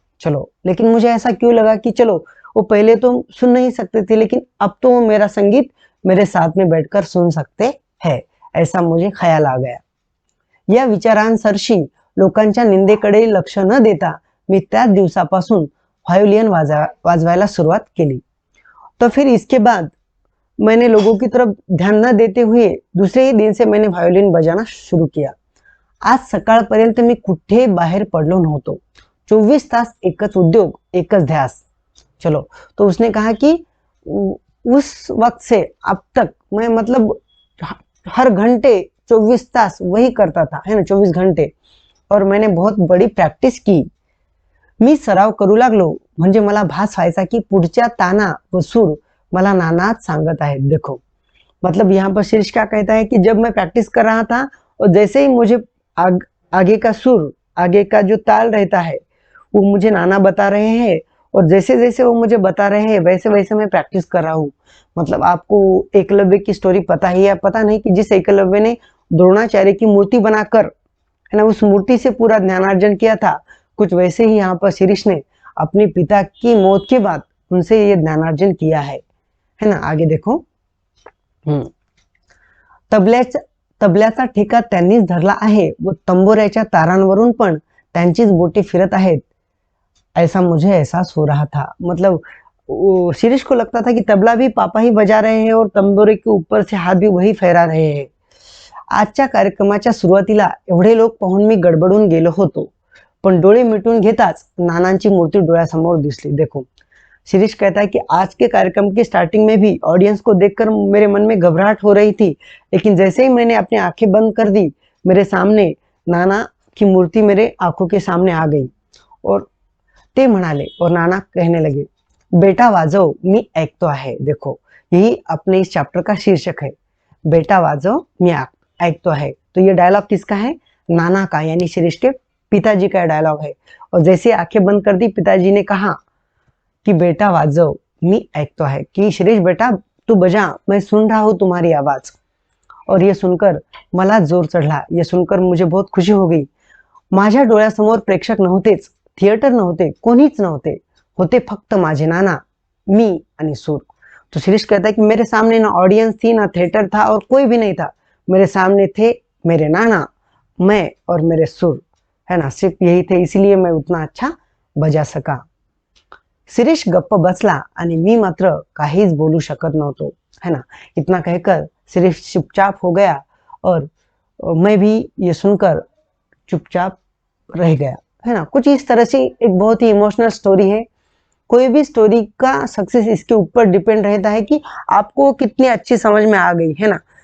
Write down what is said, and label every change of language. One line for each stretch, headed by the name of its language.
Hindi: चलो, लेकिन मुझे ऐसा क्यों लगा कि चलो वो पहले तो सुन नहीं सकते थे, लेकिन अब तो वो मेरा संगीत मेरे साथ में बैठकर सुन सकते हैं, ऐसा मुझे ख्याल आ गया।
Marathi: या विचारांसरशी लोकांच्या निंदेकडे लक्ष न देता मी त्याच दिवसापासून वायोलिन वाजवायला सुरुवात केली।
Hindi: तो फिर इसके बाद मैंने लोगों की तरफ ध्यान न देते हुए दूसरे ही दिन से मैंने वायोलिन बजाना शुरू किया।
Marathi: आज सकाळपर्यंत मी कुठे बाहेर पडलो नव्हतो। 24 तास एकच उद्योग एकच ध्यास।
Hindi: चलो, तो उसने कहा कि उस वक्त से अब तक मैं मतलब हर घंटे 24 तास वही करता था, है ना, 24 घंटे। और मैंने बहुत बड़ी प्रैक्टिस की।
Marathi: मी सराव करू लागलो। म्हणजे मला भास व्हायचा की पुढच्या ताना व सूर मला नानाच सांगत आहेत।
Hindi: देखो मतलब यहाँ पर शीर्ष क्या कहता है कि जब मैं प्रैक्टिस कर रहा था और जैसे ही मुझे आगे का सुर, आगे का जो ताल रहता है वो मुझे नाना बता रहे हैं, और जैसे जैसे वो मुझे बता रहे हैं वैसे वैसे मैं प्रैक्टिस कर रहा हूँ। मतलब आपको एकलव्य की स्टोरी पता ही है, पता नहीं कि जिस एकलव्य ने द्रोणाचार्य की मूर्ति बनाकर, है ना, उस मूर्ति से पूरा ज्ञानार्जन किया था, कुछ वैसे ही यहाँ पर शिरीष ने अपने पिता की मौत के बाद उनसे ये ज्ञानार्जन किया है ना। आगे देखो,
Marathi: तबल्याचा ठेका त्यांनीच धरला आहे व तंबोऱ्याच्या तारांवरून पण त्यांचीच बोटे फिरत आहेत,
Hindi: ऐसा मुझे एहसास हो रहा था। मतलब शिरीष को लगता था कि तबला भी पापा ही बजा रहे हैं और तंबोरे के ऊपर से हाथ भी वही फहरा रहे हैं।
Marathi: आजच्या कार्यक्रमाच्या सुरुवातीला एवढे लोक पाहून मी गडबडून गेलो होतो, पण डोळे मिटून घेताच नानांची मूर्ती डोळ्यासमोर दिसली।
Hindi: देखो शिरीष कहता है कि आज के कार्यक्रम की स्टार्टिंग में भी ऑडियंस को देखकर मेरे मन में घबराहट हो रही थी, लेकिन जैसे ही मैंने अपनी आंखें बंद कर दी, मेरे सामने नाना की मूर्ति मेरे आंखों के सामने आ गई और
Marathi: ते म्हणाले,
Hindi: और नाना कहने लगे,
Marathi: बेटा वाजव मी ऐकतो आहे।
Hindi: देखो यही अपने इस चैप्टर का शीर्षक है,
Marathi: बेटा वाजव मी ऐकतो आहे।
Hindi: तो ये डायलॉग किसका है? नाना का, यानी शिरीष के पिताजी का डायलॉग है। और जैसे आंखें बंद कर दी, पिताजी ने कहा कि
Marathi: बेटा वाजव मी ऐकतो आहे,
Hindi: कि शिरीष बेटा तू बजा, मैं सुन रहा हूं तुम्हारी आवाज। और ये सुनकर
Marathi: मला जोर चढला,
Hindi: ये सुनकर मुझे बहुत खुशी हो गई।
Marathi: माझ्या डोळ्यासमोर प्रेक्षक नव्हतेच, थिएटर नव्हते, कोणीच नव्हते, होते फक्त माझे नाना, मी आणि सूर।
Hindi: तो शिरीष कहता है कि मेरे सामने ना ऑडियंस थी, ना थिएटर था, और कोई भी नहीं था। मेरे सामने थे मेरे नाना, मैं और मेरे सुर, है ना, सिर्फ यही थे, इसलिए मैं उतना अच्छा बजा सका।
Marathi: शिरीष गप्प बसला आणि मी मात्र काहीच बोलू शकत नव्हतो, है ना।
Hindi: इतना कहकर शिरीष चुपचाप हो गया और मैं भी ये सुनकर चुपचाप रह गया, है ना। कुछ इस तरह से एक बहुत ही इमोशनल स्टोरी है। कोई भी स्टोरी का सक्सेस इसके ऊपर डिपेंड रहता है कि आपको कितनी अच्छी समझ में आ गई, है ना।